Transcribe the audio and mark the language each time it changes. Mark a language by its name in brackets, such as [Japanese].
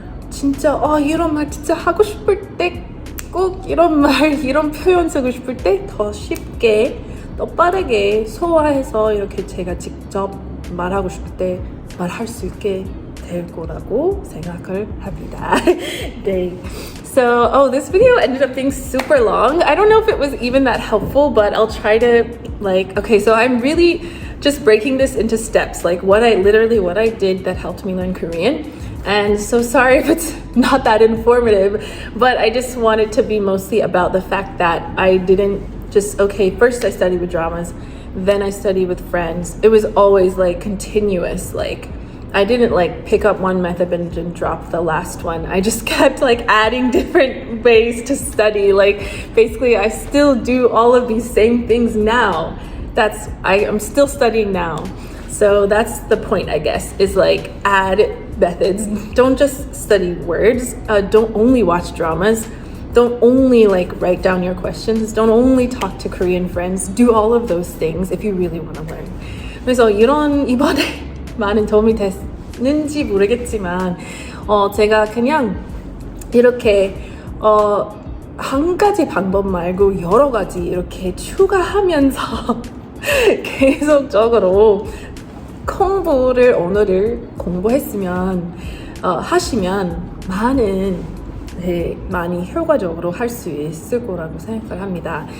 [Korean] 진짜 이런 말 진짜 하고 싶을 때 꼭 이런 표현 쓰고 싶을 때 더 쉽게 더 빠르게 소화해서 이렇게 제가 직접 말하고 싶을 때 말할 수 있게 될 거라고 생각을 합니다. 네. [English] So, this video ended up being super long. I don't know if it was even that helpful, but I'll try to so I'm really just breaking this into steps, like what I did that helped me learn Korean. And so sorry if it's not that informative, but I just wanted to be mostly about the fact that I didn't just, okay, first I studied with dramas, then I studied with friends. It was always like continuous, like I didn't like pick up one method and then drop the last one. I just kept like adding different ways to study. Like basically I still do all of these same things now. I'm still studying now. So that's the point, I guess, is like add methods. Don't just study words. Don't only watch dramas. Don't only like write down your questions. Don't only talk to Korean friends. Do all of those things if you really want to learn. [Korean] 그래서 이번에 많은 도움이 됐는지 모르겠지만 제가 그냥 이렇게 한 가지 방법 말고 여러 가지 이렇게 추가하면서 계속적으로 언어를 공부했으면 하시면 많이 효과적으로 할 수 있을 거라고 생각을 합니다.